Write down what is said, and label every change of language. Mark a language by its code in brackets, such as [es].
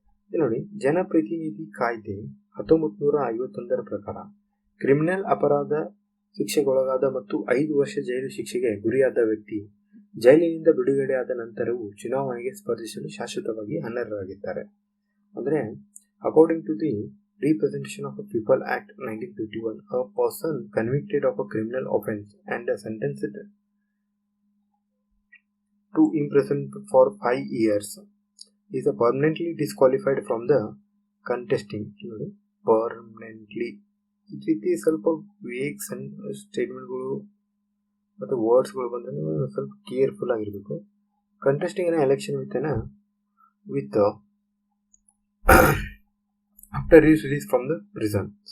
[kn] ನೋಡಿ, ಜನಪ್ರತಿನಿಧಿ ಕಾಯ್ದೆ 1951ರ ಪ್ರಕಾರ ಕ್ರಿಮಿನಲ್ ಅಪರಾಧ ಶಿಕ್ಷೆಗೊಳಗಾದ ಮತ್ತು 5 ವರ್ಷ ಜೈಲು ಶಿಕ್ಷೆಗೆ ಗುರಿಯಾದ ವ್ಯಕ್ತಿ ಜೈಲಿನಿಂದ ಬಿಡುಗಡೆಯಾದ ನಂತರವೂ ಚುನಾವಣೆಗೆ ಸ್ಪರ್ಧಿಸಲು ಶಾಶ್ವತವಾಗಿ ಅನರ್ಹರಾಗಿದ್ದಾರೆ. ಅಂದರೆ [en] According to the Representation of the People Act 1951, a person convicted of a criminal offence and sentenced to imprisonment for 5 years is permanently disqualified from the contesting. [kn] Permanently ಈ ರೀತಿ ಸ್ವಲ್ಪ ವೇಗ್ ಸ್ಟೇಟ್ಮೆಂಟ್ಗಳು ಮತ್ತು ವರ್ಡ್ಸ್ಗಳು ಬಂದರೆ ನೀವು ಸ್ವಲ್ಪ ಕೇರ್ಫುಲ್ ಆಗಿರಬೇಕು. [en] Contesting an election with after release from the prison.